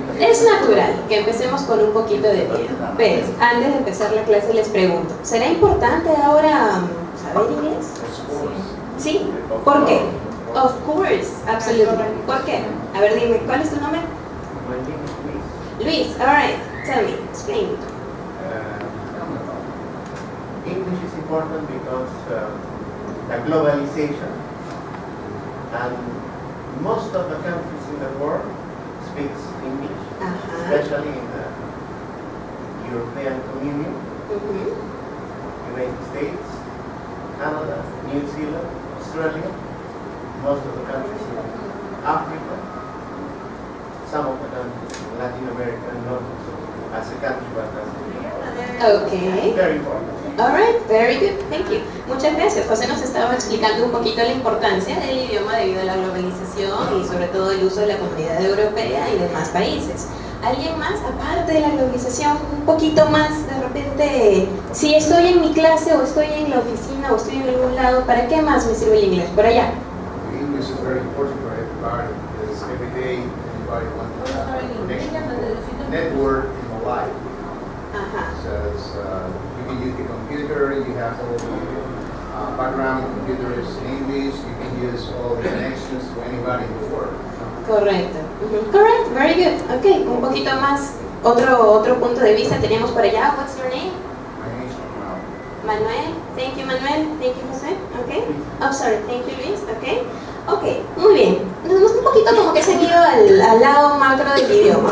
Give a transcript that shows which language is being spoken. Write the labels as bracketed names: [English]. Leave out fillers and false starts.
[Spanish] Es natural que empecemos con un poquito de miedo, pero antes de empezar la clase les pregunto, ¿será importante ahora saber inglés? ¿Sí? ¿Por qué? [English] Of course, absolutely. [Spanish] ¿Por qué? A ver, dime, ¿cuál es tu nombre? [English] Luis, alright, tell me, explain. English is important because the globalization and most of the countries in the world speaks English, especially in the European Communion, United States, Canada, New Zealand, Australia, most of the countries in Africa, some of the countries in Latin America, not as a country but as Okay. very important. Alright, very good, thank you. [Spanish] Muchas gracias. José nos estaba explicando un poquito la importancia del idioma debido a la globalización y sobre todo el uso de la comunidad europea y demás países. ¿Alguien más, aparte de la globalización, un poquito más de repente, si estoy en mi clase o estoy en la oficina o estoy en algún lado, ¿para qué más me sirve el inglés? Por allá. [English] English is very important for everybody because every day everybody wants to have a connection, network in life. So you can use the computer, you have all the background computers in English, you can use all the connections to anybody in the world. Correcto. Correct, very good. [Spanish] Ok, un poquito más, otro punto de vista teníamos por allá. [English] What's your name? My name is Manuel. Manuel. Thank you, Manuel. Thank you, José. Ok. Oh, sorry. Thank you, Luis. Ok. [Spanish] Ok, muy bien. Nos un poquito como que se han ido al lado macro del idioma.